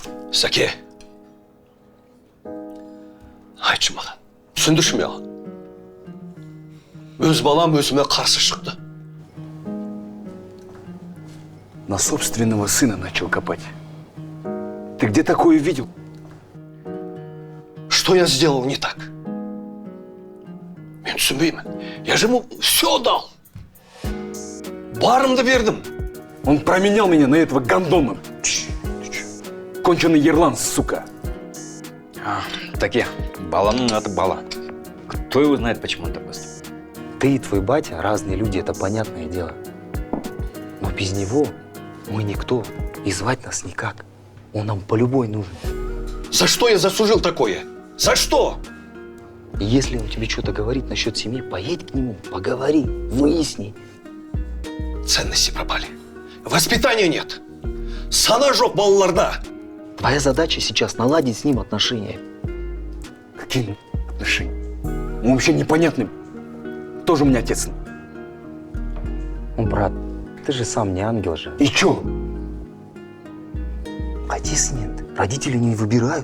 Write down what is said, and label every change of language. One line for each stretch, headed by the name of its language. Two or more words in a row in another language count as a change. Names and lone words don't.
Kazakh: Сәке, айтшы маған, түсіндірші маған. Өз балам өзіме қарсы шықты.
Russian: На собственного сына начал копать. Ты где такое видел? Что я сделал не так?
Kazakh: Мен түсінбеймін.
Russian: Я же ему все дал.
Kazakh: Барымды бердім.
Russian: Он променял меня на этого гондона. Конченый ерлан, сука.
Kazakh: Таки, балану надо бала.
Russian: Кто его знает, почему он так поступил? Ты и твой батя разные люди, это понятное дело. Но без него мы никто, и звать нас никак. Он нам по-любой нужен. За что я заслужил такое? За что? И если он тебе что-то говорит насчет семьи, поедь к нему, поговори, выясни. Ценности пропали. Воспитания нет.
Kazakh: Сана жоқ балаларда.
Russian: Твоя задача сейчас наладить с ним отношения. Какие отношения? Он вообще непонятный. Тоже у меня отец. Ну, брат, ты же сам не ангел же. И чё? Отец нет, родители не выбирают.